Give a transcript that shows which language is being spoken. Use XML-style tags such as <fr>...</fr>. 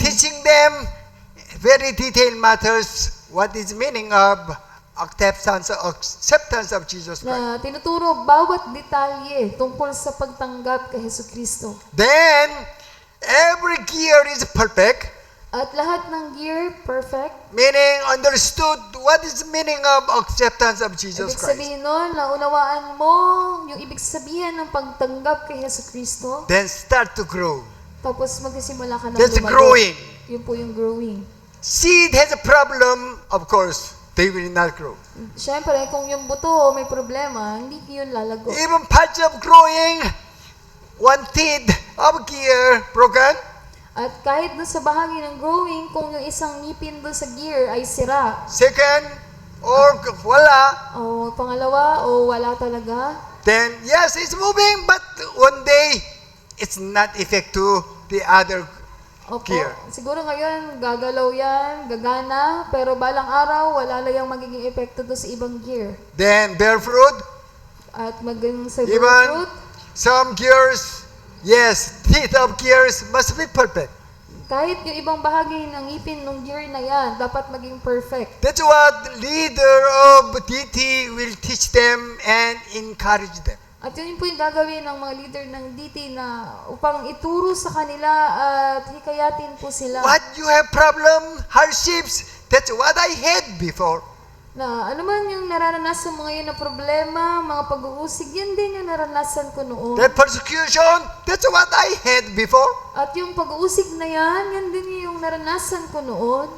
<en>Teaching them very detailed matters, what is meaning of acceptance of Jesus Christ.</en> <tl>Na tinuturo bawat detalye tungkol sa pagtanggap kay Yesu Kristo.</tl> <en>Then, every gear is perfect,</en> <tl>At lahat ng gear, perfect.</tl> <en>meaning understood what is meaning of acceptance of Jesus</en> <tl>Ibig</tl> <en>Christ.</en> <tl>sabihin nun, naunawaan mo yung ibig sabihin ng pagtanggap kay Yesu Kristo.</tl> <en>Then start to grow.</en> <tl>Tapos magsisimula ka na</tl> <en>That's</en> <tl>lumago.</tl> <en>growing.</en> <tl>Yun po yung growing.</tl> <en>Seed has a problem, of course, they will not grow.</en> <tl>Siyempre, kung yung buto may problema, hindi yun lalago.</tl> <en>Even parts of growing, one teeth of gear broken,</en> <tl>At kahit doon sa bahagi ng growing, kung yung isang ngipin doon sa gear ay sira,</tl> <en>second, or</en> <tl>wala, o pangalawa, o wala talaga,</tl> <en>then yes, it's moving, but one day, it's not effect to the other</en> <tl>opo,</tl> <en>gear.</en> <tl>siguro ngayon gagalaw yan, gagana, pero balang araw, wala lang yung magiging epekto doon sa ibang gear.</tl> <en>Then bear fruit,</en> <tl>At maging sa</tl> <en>even fruit, some gears, yes, teeth of gears must be perfect.</en> <tl>kahit yung ibang bahagi ng ngipin ng gear na yan, dapat maging perfect. That's what leader of DT will teach them and encourage them. At yun po yung gagawin ng mga leader ng DT na upang ituro sa kanila at hikayatin po sila. What you have problem, hardships, that's what I had before. Na ano man yung nararanasan mo ngayon na problema, mga pag-uusig, yan din yung naranasan ko noon. That persecution, that's what I had before. At yung pag-uusig na yan din yung naranasan ko noon.</tl>